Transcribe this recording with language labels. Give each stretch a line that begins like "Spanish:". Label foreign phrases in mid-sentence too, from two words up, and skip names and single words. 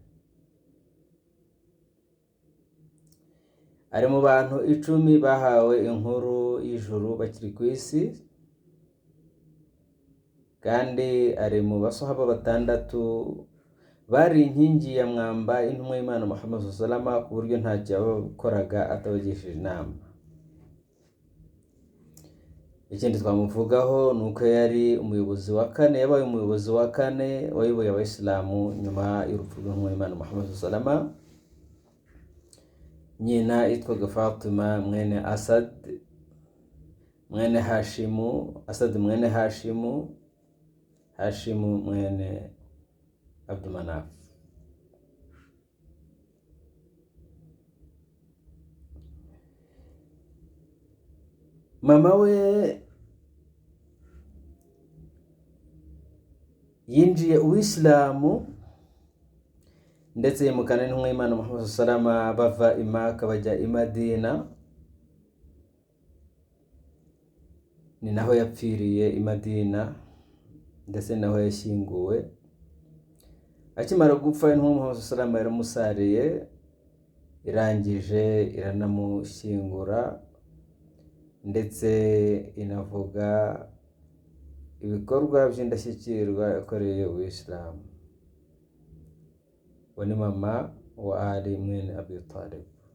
Kinyarwanda: Ari mu bantu 10 bahawe inkuru y'ijuru bakiri ku isi, kandi ari mu basahaba 6 bari inkingi ya mwamba intumwa y'Imana Muhammad
Arabic: صلى الله عليه وسلم,
Kinyarwanda: ku buryo ntacyo yabakoraga atabagishije inama. Ikindi twamuvugaho nuko yari umuyobozi wa 4, yabaye umuyobozi wa 4 wayoboye abayisilamu nyuma y'urupfu rw'intumwa y'Imana Muhammad
Arabic: صلى الله عليه وسلم.
Kinyarwanda: Nyina yitwaga Fatima mwene Asad mwene Hashimu, Asad mwene Hashimu, Hashimu mwene Abdumanaf. Mama we yinjiye Uislamu ndetse yimukana n'intumwa y'Imana Muhammad
Arabic: صلى الله عليه وسلم
Kinyarwanda: bava i Maka bajya i Madina. Ni naho yapfiriye i Madina, ndetse naho yashyinguwe. Akimara gupfa intumwa Muhammad
Arabic: صلى الله عليه وسلم
Kinyarwanda: yaramusariye, irangije iranamushyingura, ndetse inavuga ibikorwa by'indashyikirwa yakoreye Uislamu. Uwo ni mama wa Ali mwene Abi Talib.